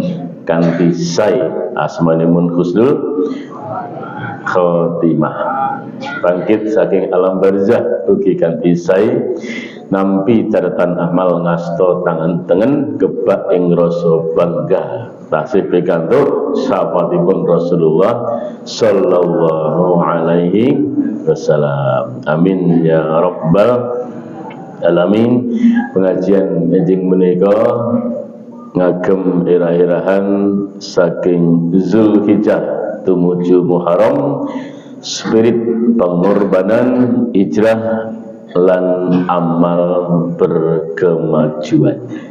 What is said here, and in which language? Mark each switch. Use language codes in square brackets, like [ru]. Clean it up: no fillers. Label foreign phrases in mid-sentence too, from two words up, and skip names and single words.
[jv] kanthi sae asmanipun [ar] حسن الخاتمة, [jv] bangkit saking alam barzah ugi kanthi sae, nampi catatan amal ngasta tangan tengen gebak ing rasa bangga tasih pikantuk sahabatipun Rasulullah [ar] صلى الله عليه وسلم. آمين يا رب العالمين. [jv] Pengajian enjing menika ngagem irah-irahan saking Zulhijjah tumuju Muharram, spirit pengorbanan, hijrah lan amal berkemajuan.